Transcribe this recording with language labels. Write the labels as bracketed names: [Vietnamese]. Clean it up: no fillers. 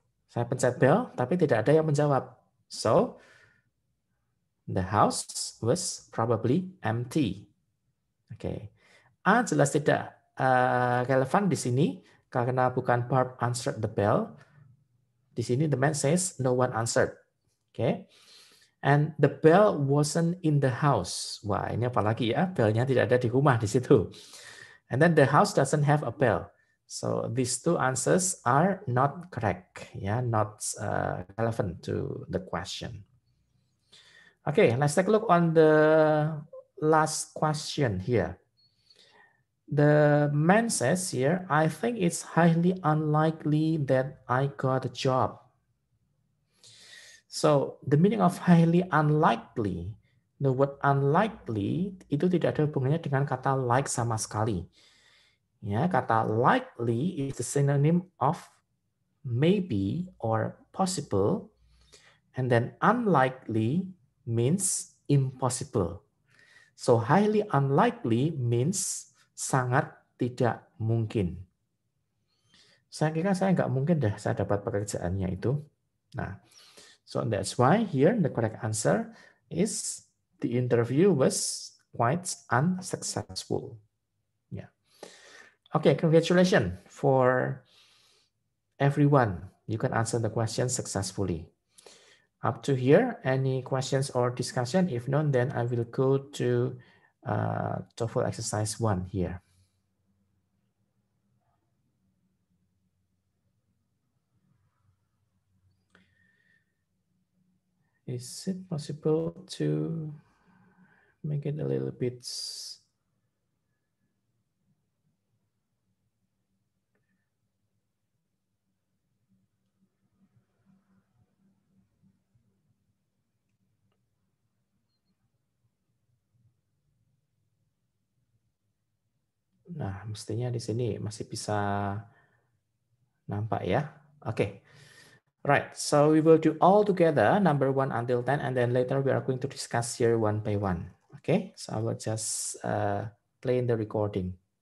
[Indonesian] Saya pencet bell, tapi tidak ada yang menjawab. [English] So, the house was probably empty. [Indonesian] Oke. A jelas tidak relevan di sini karena bukan [English] Barb answered the bell. [Indonesian] Di sini [English] the man says no one answered. Oke. And the bell wasn't in the house. [Indonesian] Wah, ini apalagi ya, bellnya tidak ada di rumah di situ. [English] And then the house doesn't have a bell. So these two answers are not correct, yeah, not relevant to the question. Okay, let's take a look on the last question here. The man says here, I think it's highly unlikely that I got a job. So the meaning of highly unlikely, the word unlikely [Indonesian] itu tidak ada hubungannya dengan kata like sama sekali. [English] Ya, kata likely is the synonym of maybe or possible, and then unlikely means impossible. So highly unlikely means [Indonesian] sangat tidak mungkin. Saya kira saya nggak mungkin deh saya dapat pekerjaannya itu. [English] Nah, so that's why here the correct answer is the interview was quite unsuccessful. Yeah. Okay, congratulations for everyone. You can answer the question successfully. Up to here, any questions or discussion? If not, then I will go to TOEFL exercise 1 here. Is it possible to make it a little bit [Indonesian] Nah, mestinya di sini masih bisa nampak ya. Oke. [English] Right, so we will do all together, number 1 until 10, and then later we are going to discuss here one by one. Okay, so I will just play in the recording.